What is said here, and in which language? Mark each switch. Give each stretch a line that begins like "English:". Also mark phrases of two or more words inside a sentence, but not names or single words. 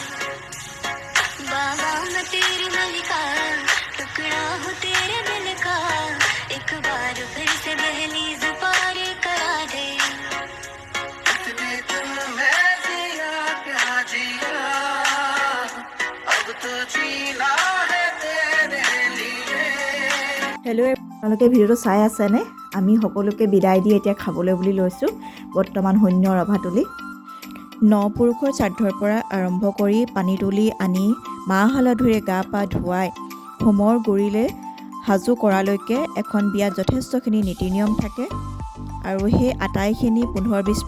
Hindi: बाबा मैं तेरी मलिका टुकड़ा हूँ तेरे दिल का एक बार फिर से दहलीज पार करा दे इतने तुम मैं जिया क्या जिया अब तो जीना है तेरे लिए
Assamese: হেল্ল' আপোনালোকে ভিডিঅ'টো চাই আছেনে আমি সকলোকে বিদায় দি এতিয়া খাবলৈ বুলি লৈছোঁ বৰ্তমান শূন্য ৰভা তুলি ন পুৰুষৰ শ্ৰাদ্ধৰ পৰা আৰম্ভ কৰি পানী তুলি আনি মাহ হালধিৰে গা পা ধুৱাই হোমৰ গুৰিলে সাজু কৰালৈকে এখন বিয়াত যথেষ্টখিনি নীতি নিয়ম থাকে আৰু সেই আটাইখিনি 15-20